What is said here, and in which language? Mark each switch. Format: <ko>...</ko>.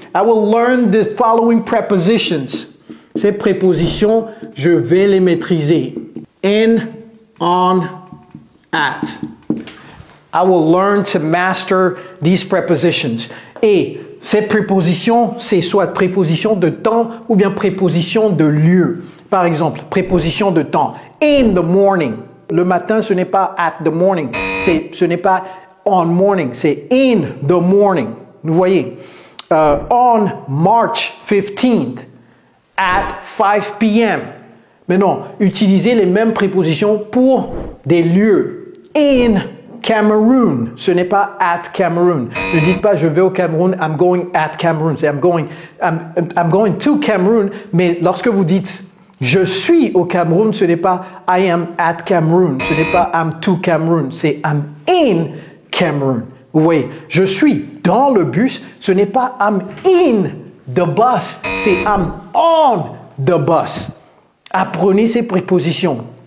<en>I will learn the following prepositions.</en> <fr>Ces prépositions, je vais les maîtriser.</fr> <en>In, on, at. I will learn to master these prepositions.</en> <fr>Et ces prépositions, c'est soit préposition de temps ou bien préposition de lieu. Par exemple, préposition de temps.</fr> <en>In the morning.</en> <fr>Le matin, ce n'est pas</fr> <en>at the morning.</en> <fr>Ce n'est pas</fr> <en>on morning.</en> <fr>C'est</fr> <en>in the morning.</en> <fr>Vous voyez.</fr> <en>On March 15th at 5 p.m.</en> <fr>Mais non, utilisez les mêmes prépositions pour des lieux.</fr> <en>In Cameroon,</en> <fr>ce n'est pas</fr> <en>at Cameroon.</en> <fr>Ne dites pas je vais au Cameroun,</fr> <en>I'm going at Cameroon.</en> <fr>C'est</fr> <en>I'm going to Cameroon.</en> <fr>Mais lorsque vous dites je suis au Cameroun, ce n'est pas</fr> <en>I am at Cameroon.</en> <fr>Ce n'est pas</fr> <en>I'm to Cameroon.</en> <fr>C'est</fr> <en>I'm in Cameroon.</en> <fr>Vous voyez, je suis dans le bus. Ce n'est pas</fr> <en>I'm in the bus.</en> <fr>C'est</fr> <en>I'm on the bus.</en> <fr>Apprenez ces prépositions.</fr>